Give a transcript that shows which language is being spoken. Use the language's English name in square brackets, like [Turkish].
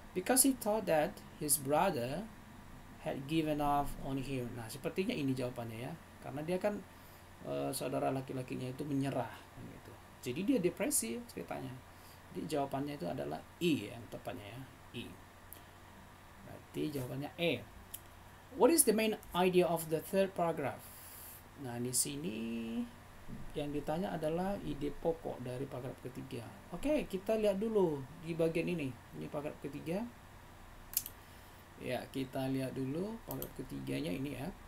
[English] Because he thought that his brother had given up on him. [Indonesian] Nah, sepertinya ini jawabannya ya. Karena dia kan saudara laki-lakinya itu menyerah gitu. Jadi dia depresi ceritanya. Jadi jawabannya itu adalah E yang tepatnya ya. E. Berarti jawabannya E. [English] What is the main idea of the third paragraph? [Indonesian] Nah, di sini yang ditanya adalah ide pokok dari paragraf ketiga. Oke, kita lihat dulu di bagian ini. Ini paragraf ketiga. Ya, kita lihat dulu paragraf ketiganya ini ya.